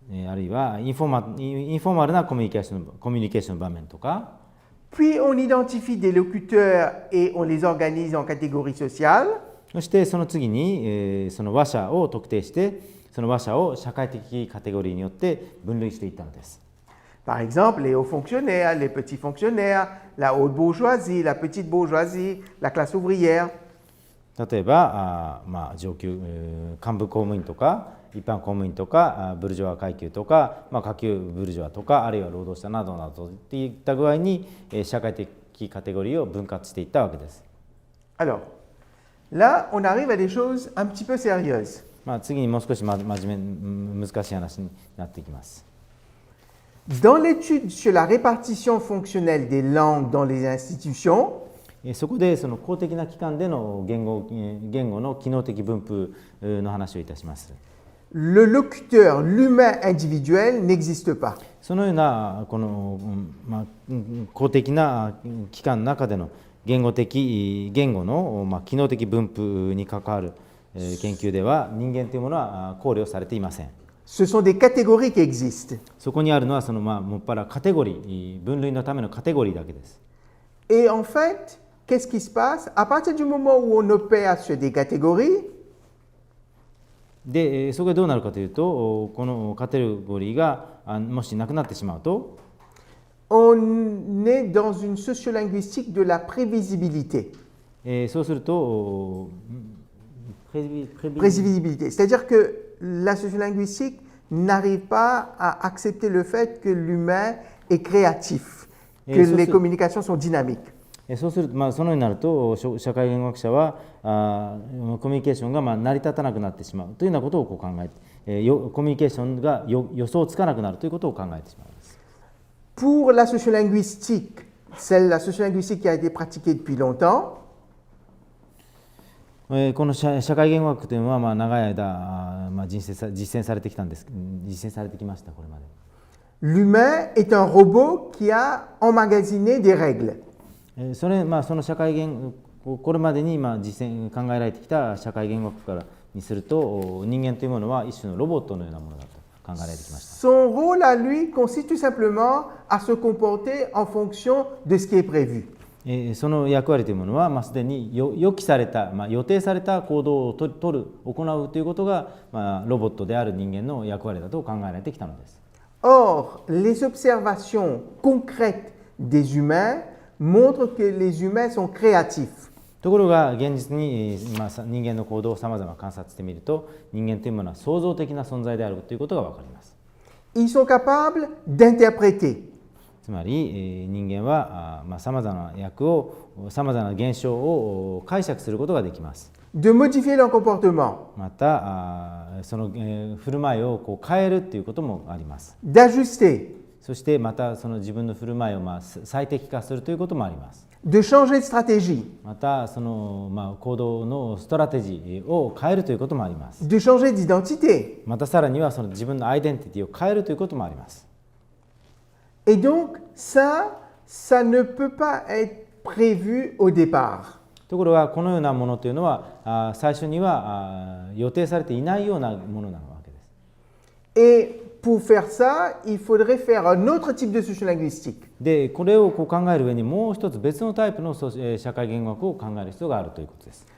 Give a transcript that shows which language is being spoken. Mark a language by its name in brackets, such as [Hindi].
[Japanese] あるいはインフォーマルなコミュニケーションの場面とか、 [French] puis on identifie des locuteurs et on les organise en catégories sociales. [Japanese] そしてその次にその話者を特定してその話者を社会的カテゴリーによって分類していったのです。 [French] Par exemple, les hauts fonctionnaires, les petits fonctionnaires, la haute bourgeoisie, la petite bourgeoisie, la classe ouvrière. [Japanese] 例えば上級幹部公務員とか一般公務員とかブルジョワ階級とか、下級ブルジョワとかあるいは労働者などなどといった具合に社会的カテゴリーを分割していったわけです。 [French] Alors, là, on arrive à des choses un petit peu sérieuses. [Japanese] 次にもう少し真面目難しい話になっていきます。 [French] Dans l'étude sur la répartition fonctionnelle des langues dans les institutions, [Japanese] そこでその公的な機関での言語の機能的分布の話をいたします。 [French] le locuteur, l'humain individuel n'existe pas. [Japanese] そのようなこの、公的な機関の中での言語の、機能的分布に関わる研究では人間というものは考慮されていません。 [French] Ce sont des catégories qui existent. [Japanese] そこにあるのはそのもっぱらカテゴリー、分類のためのカテゴリーだけです。 [French] Et en fait, qu'est-ce qui se passe? À partir du moment où on opère sur des catégories, [Japanese] で、そこでどうなるかというと、このカテゴリーがもしなくなってしまうと、 [French] on est dans une sociolinguistique de la prévisibilité. [Japanese] そうすると、 [French] Prévisibilité. C'est-à-dire que la sociolinguistique n'arrive pas à accepter le fait que l'humain est créatif, que les communications sont dynamiques. [Japanese] そうすると、そのようになると社会言語学者はコミュニケーションが成り立たなくなってしまうというようなことを考えて、コミュニケーションが予想つかなくなるということを考えてしまいます。 [French] Pour la sociolinguistique, la sociolinguistique qui a été pratiquée depuis longtemps, [Japanese] この社会言語学というのは長い間実践されてきました。これまで。 [French] L'humain est un robot qui a emmagasiné des règles. [Japanese] その社会言語これまでに考えられてきた社会言語学からにすると人間というものは一種のロボットのようなものだと考えられてきました。 [French] Son rôle à lui consiste tout simplement à se comporter en fonction de ce qui est prévu. [Japanese] その役割というものは、すでに予期された、予定された行動を行うということが、ロボットである人間の役割だと考えられてきたのです。 [French] Or, les observations concrètes des humains montrent que les humains sont créatifs. [Japanese] ところが現実に、人間の行動をさまざま観察してみると、人間というものは創造的な存在であるということが分かります。 [French] Ils sont capables d'interpréter. [Japanese] つまり人間はさまざまなさまざまな現象を解釈することができます。 [French] De modifier leur comportement. [Japanese] またその振る舞いを変えるということもあります。 [French] D'ajuster. [Japanese] そしてまたその自分の振る舞いを最適化するということもあります。 [French] de changer de stratégie, [Japanese] またその行動のストラテジーを変えるということもあります。 [French] de changer d'identité. [Japanese] またさらにはその自分のアイデンティティを変えるということもあります。 [French] Et donc, ça ne peut pas être prévu au départ. [Japanese] ところがこのようなものというのは最初には予定されていないようなものなわけです。 [French] Et pour faire ça, il faudrait faire un autre type de sociolinguistique. [Japanese] でこれを考える上にもう一つ別のタイプの社会言語学を考える必要があるということです。